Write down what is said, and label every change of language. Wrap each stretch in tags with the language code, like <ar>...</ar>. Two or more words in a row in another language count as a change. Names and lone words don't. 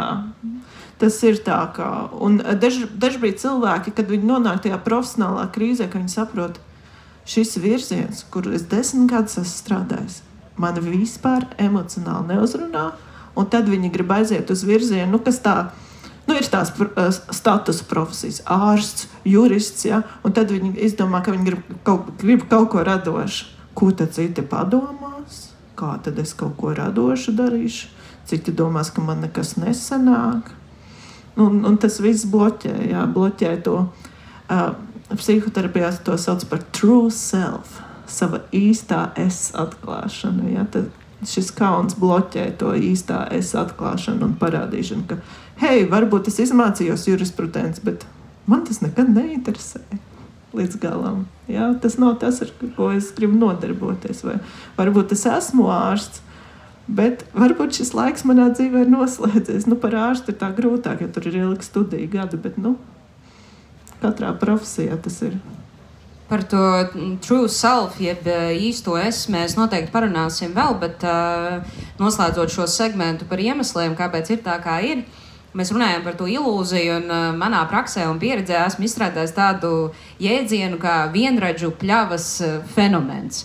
<lv>Tas ir tā kā, un dažbrīd cilvēki, kad viņi nonāk tajā profesionālā krīzē, ka viņi saprot, šis virziens, kur es 10 gadus esmu strādājis, mani vispār emocionāli neuzrunā, un tad viņi grib aiziet uz virzienu, kas tā, ir tās statusa profesijas, ārsts, jurists, ja, un tad viņi izdomā, ka viņi grib kaut ko radošu. Ko tad citi padomās? Kā tad es kaut ko radošu darīšu? Citi domās, ka man nekas nesanāk. Un tas viss bloķē to. Psihoterapijā to sauc par</lv> <en>true self,</en> <lv>sava īstā es atklāšanu. Ja? Tad šis kauns bloķē to īstā es atklāšanu un parādīšanu, ka, hei, varbūt es izmācījos jurisprudenci, bet man tas nekad neinteresē līdz galam. Ja? Tas nav tas, ar ko es gribu nodarboties. Vai varbūt es esmu ārsts, bet varbūt šis laiks manā dzīvē ir noslēdzies. Par ārstu ir tā grūtāk, jo tur ir ilgi studiju gadi, bet katrā profesijā tas ir. Par to</lv> <en>true self,</en> <lv>jeb īsto es, mēs noteikti parunāsim vēl, bet noslēdzot šo segmentu par iemesliem, kāpēc ir tā, kā ir, Mēs runājam par to ilūziju, un manā praksē un pieredzē esmu izstrādājis tādu jēdzienu kā vienradžu pļavas fenomens.</lv>